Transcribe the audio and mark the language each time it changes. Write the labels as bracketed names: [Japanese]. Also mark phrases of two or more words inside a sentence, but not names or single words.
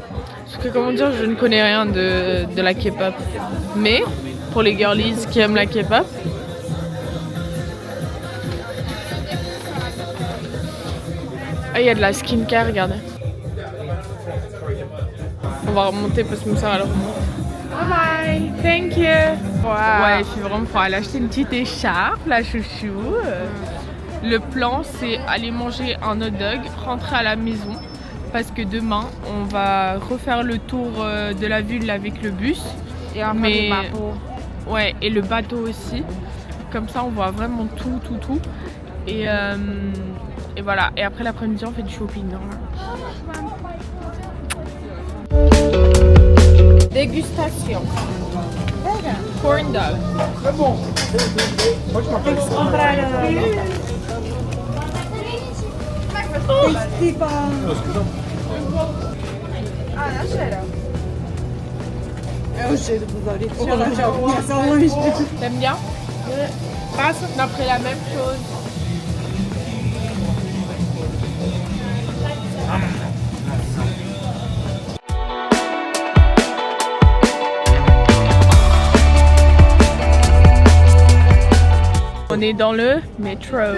[French] Parce que comment dire, je ne connais rien de la K-pop, mais pour les girlies qui aiment la K-pop, ah, il y a de la skincare, regardez. On va remonter parce que ça alors remonte. [English] Bye, thank you. [French] Wow. Ouais, il fait vraiment froid. Elle a acheté une petite écharpe, la chouchou. Le plan, c'est aller manger un hot dog, rentrer à la maison. Parce que demain, on va refaire le tour de la ville avec le bus. Et un bateau. Ouais, et le bateau aussi. Comme ça, on voit vraiment tout. Et voilà. Et après l'après-midi, on fait du shopping. Dégustation. Corn dog. [Portuguese] É o cheiro dos originais. Já conheço ao longe. [French] T'aimes bien? Passe. On a pris la même chose. On est dans le métro.